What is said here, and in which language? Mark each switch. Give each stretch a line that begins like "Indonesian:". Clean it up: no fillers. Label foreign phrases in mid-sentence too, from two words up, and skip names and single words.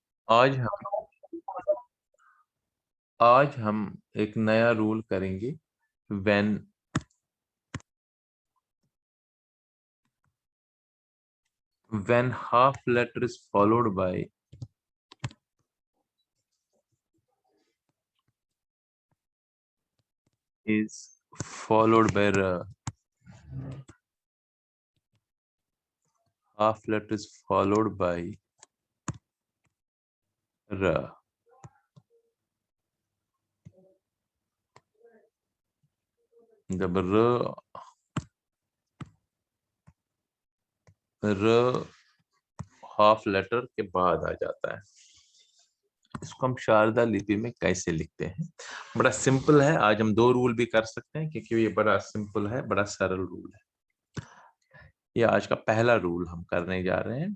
Hindi: आज हम आज हम एक नया रूल करेंगे।
English: when when half letter is followed by half letter is followed by r, जब
Hindi: र
English: half letter
Hindi: के बाद आ जाता है, इसको हम शारदा लिपि में कैसे लिखते हैं? बड़ा सिंपल है। आज हम दो रूल भी कर सकते हैं क्योंकि ये बड़ा सिंपल है, बड़ा सरल रूल है। ये आज का पहला रूल हम करने जा रहे हैं।